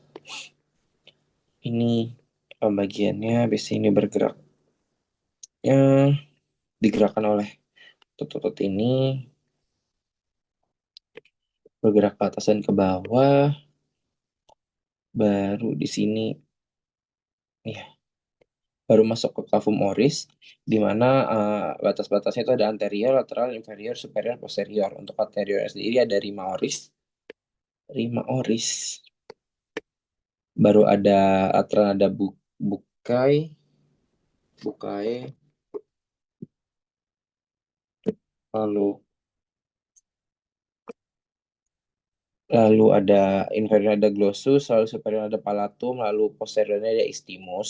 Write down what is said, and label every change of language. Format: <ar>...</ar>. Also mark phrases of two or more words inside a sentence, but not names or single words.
<id>Ini pembagiannya biasanya ini bergerak digerakkan oleh otot-otot ini, bergerak ke atas dan ke bawah. Baru di sini ya baru masuk ke</id> <la>cavum oris,</la> <id>di mana batas-batasnya itu ada anterior, lateral, inferior, superior, posterior. Untuk anterior sendiri ada</id> <la>rima oris.</la> <id>Baru ada lateral, ada bukai, bukai, lalu lalu ada inferior ada glossus, lalu superior ada palatum, lalu posteriornya ada istimus.</id>